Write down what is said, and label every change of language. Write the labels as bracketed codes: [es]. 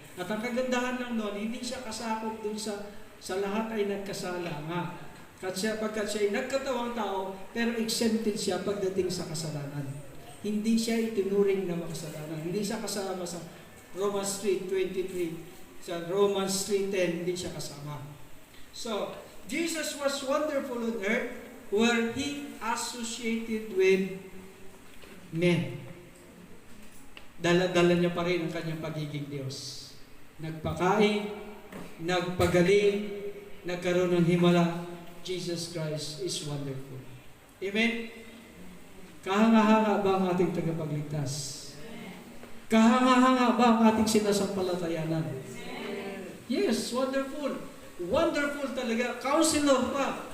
[tl] At ang kagandahan lang doon, hindi siya kasakop doon sa lahat ay nagkasala nga. Pagkat siya ay nagkatawang tao, pero exempted siya pagdating sa kasalanan. Hindi siya itinuring na makasalanan. Hindi siya kasama sa Romans 3:23. Sa Romans 3:10, hindi siya kasama. [en] So, Jesus was wonderful on earth where He associated with men. [tl] Dala-dala niya pa rin ang kanyang pagiging Diyos. Nagpakain, nagpagaling, nagkaroon ng himala. [en] Jesus Christ is wonderful. [tl] Amen? Kahanga-hanga ba ang ating tagapagligtas? Kahanga-hanga ba ang ating sinasampalatayanan? [en] Yes, wonderful. [tl] Wonderful talaga. Counselor pa.